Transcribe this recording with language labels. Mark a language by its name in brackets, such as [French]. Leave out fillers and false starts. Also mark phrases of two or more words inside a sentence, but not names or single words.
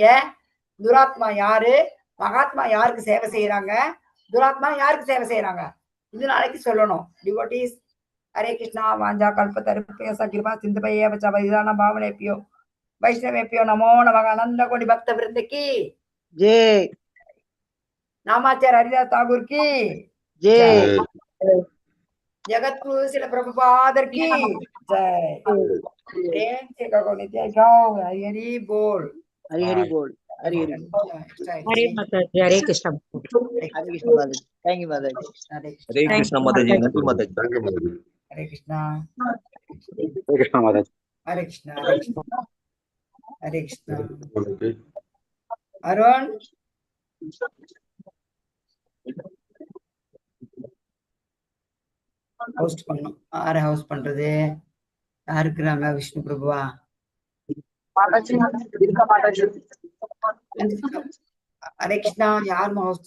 [Tamil] துராத்மா யாரு, மகாத்மா யாருக்கு சேவை செய்யறாங்க, துராத்மா யாருக்கு சேவை செய்யறாங்க, இது நாளைக்கு சொல்லணும். டிவோட்டீஸ், ஹரே கிருஷ்ணா. [Sanskrit] वाञ्छा कल्पतरुभ्यश्च कृपा सिन्धुभ्य एव च पतितानां पावनेभ्यो वैष्णवेभ्यो नमो नमः अनन्त कोटि भक्त वृन्द की [Hindi] ஜெய். நாமாச்சார் ஹரிதாஸ் தாகூர் கி ஜெய். जगतगुरु श्रील प्रभुपाद की जय। प्रेम से कहो नित्य गाओ हरि हरि बोल, हरि हरि बोल, हरि हरि हरे माताजी, हरे कृष्ण, हरे कृष्ण माताजी। [English] thank you [Hindi] माताजी। हरे कृष्णा माताजी, नंदी माताजी, हरे कृष्णा, हरे कृष्णा माताजी, हरे कृष्णा, हरे कृष्णा, हरे कृष्णा। [Tamil] अरुण ஹோஸ்ட் பண்ணும். யாரை ஹவுஸ் பண்றது? யாரு இருக்கிறாங்க? விஷ்ணு பிரபுவா? ஹரே கிருஷ்ணா. யாருமா ஹவுஸ்?